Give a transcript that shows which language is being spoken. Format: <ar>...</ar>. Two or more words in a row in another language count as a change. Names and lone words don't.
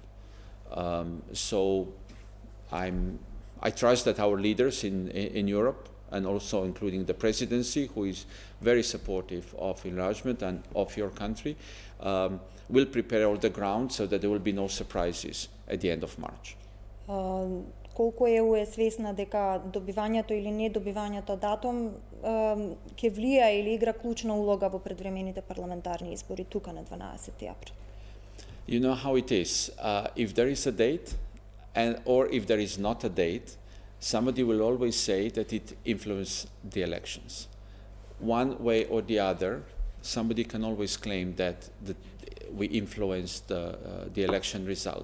<en>So I trust that our leaders in Europe, and also including the presidency, who is very supportive of enlargement and of your country, will prepare all the ground so that there will be no surprises at the end of March.</en> <mk>Колку ЕУ е свесна дека добивањето или недобивањето датум ќе влијае или игра клучна улога во предвремените парламентарни избори тука на 12 април?</mk> <en>You know how it is. If there is a date, or if there is not a date, somebody will always say that it influenced the elections. One way or the other, somebody can always claim that we influenced the election result.</en>